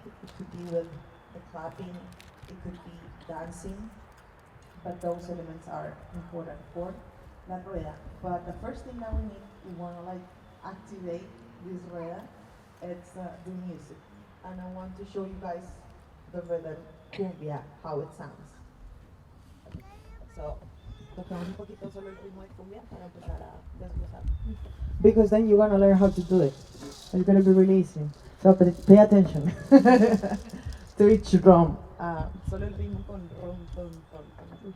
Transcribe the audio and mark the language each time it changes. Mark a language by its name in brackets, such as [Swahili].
[English] It could be with the clapping, it could be dancing, but those elements are important for la rueda. But the first thing that we need, we want to like activate this rueda, it's the music. And I want to show you guys the rhythm cumbia, how it sounds. [Spanish] Tocamos un poquito solo el ritmo de cumbia para empezar a desglosar. [English] Because then you're gonna learn how to do it. It's gonna be really easy. So pay attention to each drum. [Spanish] Solo el ritmo con rom, tom, tom, tom.